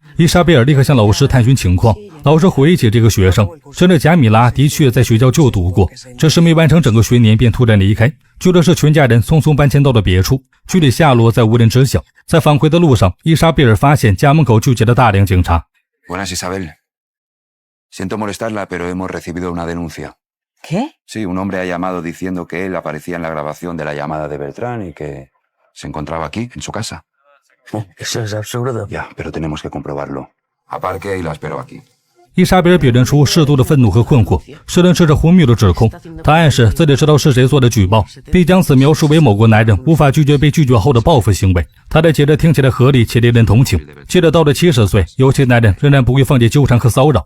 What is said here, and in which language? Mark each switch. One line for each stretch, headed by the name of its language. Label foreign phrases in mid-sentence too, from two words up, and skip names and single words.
Chinese: 伊莎贝尔立刻向老师探寻情况，老师回忆起这个学生，真的贾米拉的确在学校就读过，只是没完成整个学年便突然离开。据的是全家人匆匆搬迁到了别处，具体下落在无人知晓。在返回的路上，伊莎贝尔发现家门口聚集了大量警察。
Spanish: Buenas, Isabel. Siento molestarla, pero hemos recibido una denuncia. ¿Qué? Sí, un hombre ha llamado diciendo que él aparecía en la grabación de la llamada de Beltrán y que se encontraba aquí, en su casa. Eso es absurdo. Ya, pero tenemos que comprobarlo. Aparque y la espero aquí.
Chinese: 伊莎贝尔表现出适度的愤怒和困惑，虽然这是荒谬的指控，他暗示自己知道是谁做的举报，并将此描述为某个男人无法拒绝被拒绝后的报复行为。他的解释听起来合理且令人同情。接着到了70岁，有些男人仍然不会放弃纠缠和骚扰。